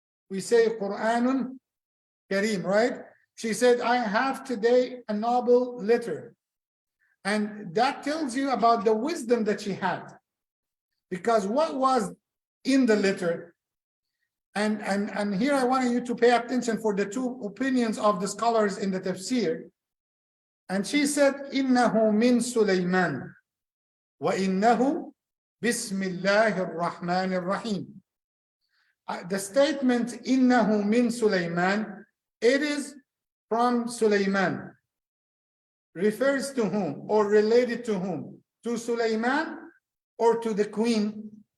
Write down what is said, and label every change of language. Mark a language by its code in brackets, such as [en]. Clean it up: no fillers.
[en] We say Quranun Kareem, right? She said, I have today a noble letter. And that tells you about the wisdom that she had. Because what was in the letter, and here I want you to pay attention for the 2 opinions of the scholars in the tafsir. And she said, [ar] إِنَّهُ مِن سُلَيْمَانَ وَإِنَّهُ بِسْمِ اللَّهِ الرَّحْمَنِ الرَّحِيمِ. [en] The statement, [ar] إِنَّهُ مِن سُلَيْمَانَ, [en] it is from Sulaiman, refers to whom or related to whom? To Sulaiman or to the queen?